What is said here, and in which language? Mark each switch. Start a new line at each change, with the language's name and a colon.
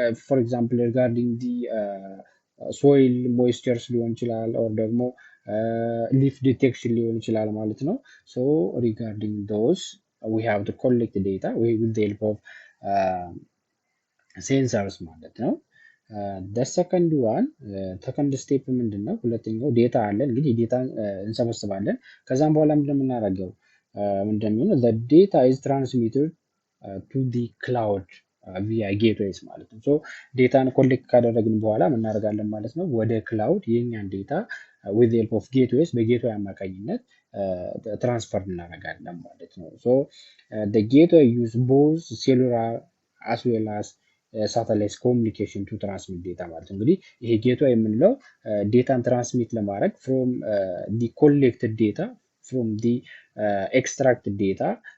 English: for example regarding the soil moistures
Amharic: ሊሆን ይችላል
English: or ደግሞ leaf detection
Amharic: ሊሆን ይችላል ማለት ነው።
English: regarding those we have to collect data with the help of sensors
Amharic: ማለት ነው።
English: the second one second step
Amharic: ምንድነው? ሁለተኛው ዴታ አለ። እንግዲህ ዴታ እንሰበስባለን። ከዛም በኋላ ምንድነው ምንድነው
English: the data is transmitted to the cloud via gateways
Amharic: ማለት ነው። ዴታን ኮሌክት ካደረግን በኋላ ምን እናደርጋለን ማለት ነው? ወደ ክላውድ የኛን ዴታ
English: with the help of gateways
Amharic: በጌትዌይ አማካኝነት ትራንስፈር እናደርጋለን ማለት ነው።
English: the gateway use both cellular as well as satellite communication to transmit data
Amharic: ማለት ነው። እንግዲህ ይሄ ጌትዌይ የምንለው ዴታን ትራንስሚት ለማድረግ
English: from the collected data from the extracted data,